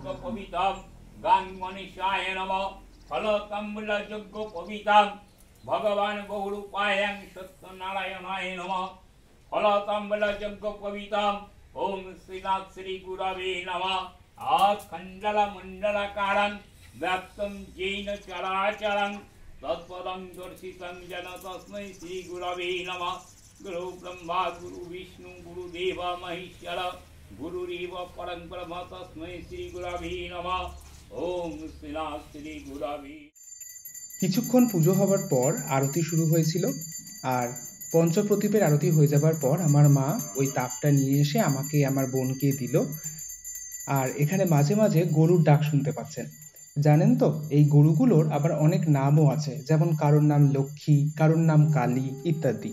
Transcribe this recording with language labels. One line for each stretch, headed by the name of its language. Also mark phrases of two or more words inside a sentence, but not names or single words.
Sanskrit: পবিতম গাং মনীষায় নমঃ ফলতাম্বুল যজ্ঞ পবিতম ভগবান বহুরূপায়ং সত্যনারায়ণায় নমঃ ফলতাম্বুল যজ্ঞ পবিতম ওম শ্রীনাথ শ্রী গুরবে নমঃ আখণ্ডল মণ্ডলকারং ব্যক্তম জৈন চরাচরং তৎপদং দর্শিতং যেন তস্मै শ্রী গুরবে নমঃ गुरु ब्रह्मा गुरु विष्णु गुरुदेव महेश्वर गुरुरेव परं ब्रह्म तस्मै श्री गुरवे नमः। ओम श्री गुरवे।
Bangla: কিছুক্ষণ পুজো হবার পর আরতি শুরু হয়েছিল, আর পঞ্চপ্রদীপের আরতি হয়ে যাবার পর আমার মা ওই তাপটা নিয়ে এসে আমাকে আমার বোনকে দিল। আর এখানে মাঝে মাঝে গরুর ডাক শুনতে পাচ্ছেন। জানেন তো, এই গরুগুলোর আবার অনেক নামও আছে, যেমন কারোর নাম লক্ষ্মী, কারোর নাম কালী ইত্যাদি।